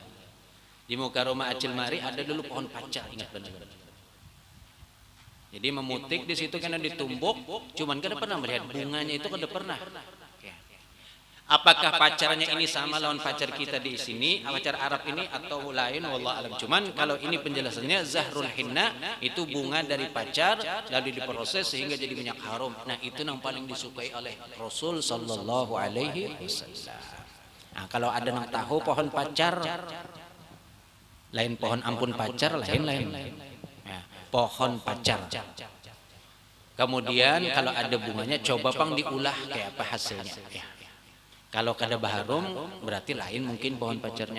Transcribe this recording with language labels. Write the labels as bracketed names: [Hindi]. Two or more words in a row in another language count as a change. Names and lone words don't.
[Banjar] Di muka rumah Acil Mari ada dulu pohon pacar, ingat benar. Jadi memutik di situ karena ditumbuk, cuman kada pernah melihat bunganya itu, kada pernah. Apakah pacarnya ini sama lawan pacar kita di sini, pacar Arab ini, atau lain, [Arabic] والله أعلم. [Banjar] Cuman kalau ini penjelasannya [Arabic] زهر الحناء, [Banjar] itu bunga dari pacar lalu diproses sehingga jadi minyak harum. [Indonesian] Nah itu yang paling disukai oleh Rasul [Arabic] صلى الله عليه وسلم. [Banjar] Nah kalau ada yang tahu pohon pacar, lain pohon ampun pacar, lain. Ya, pohon pacar. Kemudian kalau ada bunganya, coba pang diulah kayak apa hasilnya. [Indonesian] Ya. [Banjar] Kalau kada baharum berarti lain mungkin pohon pacarnya.